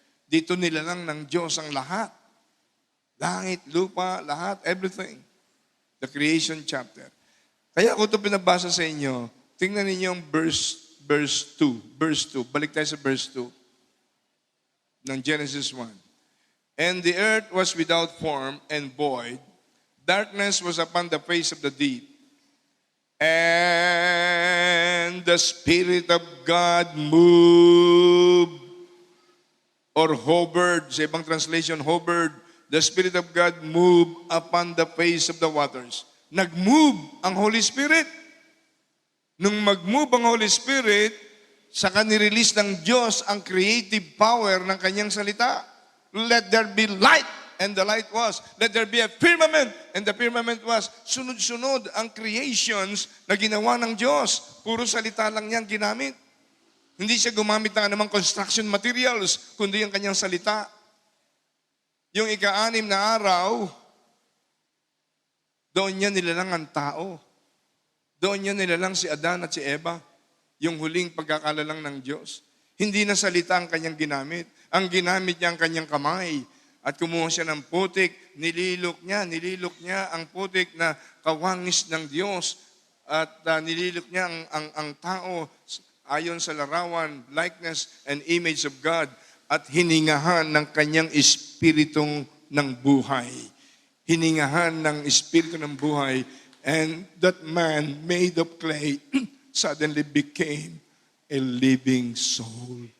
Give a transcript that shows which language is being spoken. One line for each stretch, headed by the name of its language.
Filipino: Dito nilalang ng Diyos ang lahat. Langit, lupa, lahat, everything.
English: The creation chapter.
Filipino: Kaya ako ito pinabasa sa inyo, tingnan ninyo yung verse 2. Balik tayo sa verse 2 ng Genesis 1.
English: And the earth was without form and void. Darkness was upon the face of the deep. And the Spirit of God moved or hovered.
Filipino: Sa ibang translation,
English: hovered. The Spirit of God moved upon the face of the waters.
Filipino: Nag-move ang Holy Spirit. Nung mag-move ang Holy Spirit, saka nirelease ng Diyos ang creative power ng kanyang salita.
English: Let there be light, and the light was. Let there be a firmament, and the firmament was.
Filipino: Sunod-sunod ang creations na ginawa ng Diyos. Puro salita lang niyang ginamit. Hindi siya gumamit ng anumang construction materials, kundi ang kanyang salita. Yung ika-6 na araw, doon niya nilalang ang tao. Doon niya nilalang si Adan at si Eva, yung huling pagkakalalang ng Diyos. Hindi na salita ang kanyang ginamit. Ang ginamit niya ang kanyang kamay. At kumuha siya ng putik, nililok niya ang putik na kawangis ng Diyos. At nililok niya ang tao ayon sa larawan,
English: likeness, and image of God.
Filipino: At hiningahan ng kanyang espiritong ng buhay. Hiningahan ng espiritu ng buhay.
English: And that man made of clay suddenly became a living soul.